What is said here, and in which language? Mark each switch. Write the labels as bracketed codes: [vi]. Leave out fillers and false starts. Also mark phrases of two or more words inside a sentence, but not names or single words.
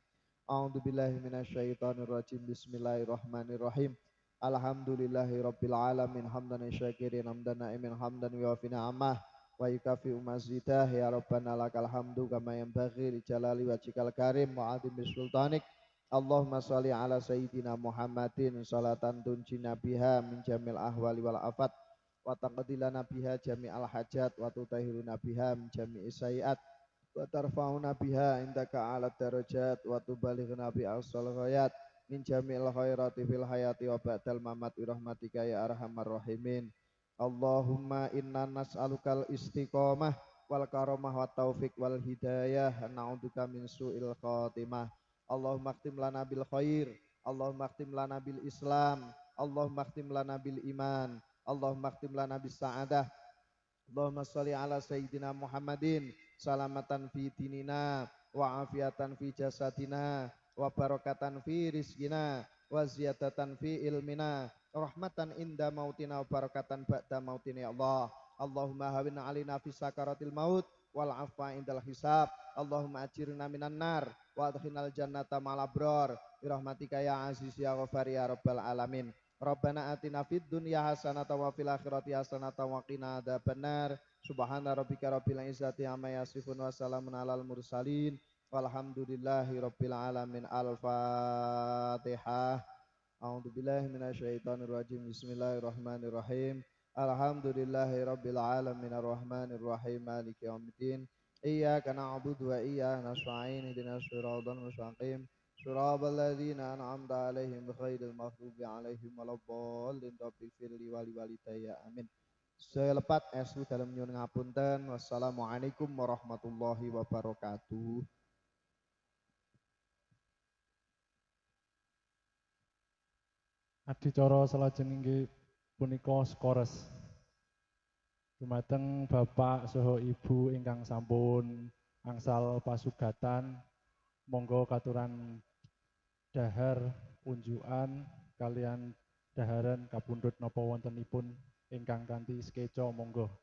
[ar] أعوذ بالله من الشيطان الرجيم. بسم الله الرحمن الرحيم. الحمد لله رب العالمين حمدا شاكرين حمدا ناعمين حمدا يوافي نعمه ويكافئ مزيده يا ربنا لك الحمد كما ينبغي لجلال وجهك الكريم وعظيم سلطانك. اللهم صل على سيدنا محمد صلاة تنجينا بها من جميل الأحوال والآفات وتقضي لنا بها جميع الحاجات وتطهرنا بها من جميع السيئات وترفعنا بها عندك على درجات وتبلغنا بأقصى غايات من جميع الخيرات في الحياة وبعد الممات برحمتك يا أرحم الراحمين. اللهم إنا نسألك الاستقامة والكرامة والتوفيق والهداية نعوذ بك من سوء الخاتمة. اللهم اختم لنا بالخير، اللهم اختم لنا بالإسلام، اللهم اختم لنا بالإيمان، اللهم اختم لنا بالسعادة. اللهم صل على سيدنا محمد سلامة في ديننا وعافية في جسدنا وبركة في رزقنا وزيادة في علمنا رحمة عند موتنا وبركة بعد موتنا يا الله. اللهم هون علينا في سكرات الموت والعفو عند الحساب. اللهم أجرنا من النار وأدخلنا الجنة مع الأبرار برحمتك يا عزيز يا غفار يا رب العالمين. ربنا آتنا في الدنيا حسنة وفي الآخرة حسنة وقنا عذاب النار. سبحان ربك رب العزة عما يصفون وسلام على المرسلين. والحمد لله رب العالمين. Al-Fatihah. أعوذ بالله من الشيطان الرجيم. بسم الله الرحمن الرحيم. الحمد لله رب العالمين الرحمن الرحيم مالك يوم الدين. إياك نعبد وإياك نستعين اهدنا الصراط المستقيم. صراط الذين أنعمت عليهم غير المغضوب عليهم ولا الضالين. رب اغفر لي ولوالدي. [jv] Amin. Selepat esu dalam nyuwun ngapunten. [ar] والسلام عليكم ورحمة الله وبركاته. [jv] Adicara salajenging inggih punika skores. Dumateng Bapak saha Ibu ingkang sampun angsal pasugatan, monggo katuran dahar unjukan kalian daharan kapundhut napa wontenipun ingkang kanthi skeca monggo.